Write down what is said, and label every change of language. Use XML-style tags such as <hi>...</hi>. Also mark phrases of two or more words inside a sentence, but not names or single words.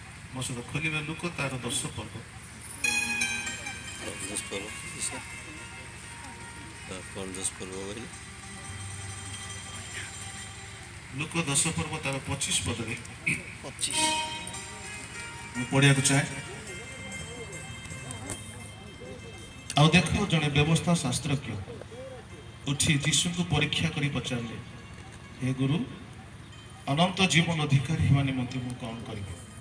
<or>ମୋ ସହିତ ଖୋଲିବେ ଲୁକ ତାର 10 ପର୍ବ।</or> <hi>दस पर्व सर कौन 10 पर्व बोले</hi> <or>ଲୁକ 10 ପର୍ବ ତାର 25 ପଦରେ 25 ମୁଁ ପଢ଼ିବାକୁ ଚାହେଁ। ଆଉ ଦେଖ ଜଣେ ବ୍ୟବସ୍ଥା ଶାସ୍ତ୍ରଜ୍ଞ ଉଠି ଯୀଶୁଙ୍କୁ ପରୀକ୍ଷା କରି ପଚାରିଲେ, ହେ ଗୁରୁ, ଅନନ୍ତ ଜୀବନ ଅଧିକାରୀ ହେବା ନିମନ୍ତେ ମୁଁ କ'ଣ କରିବି?</or>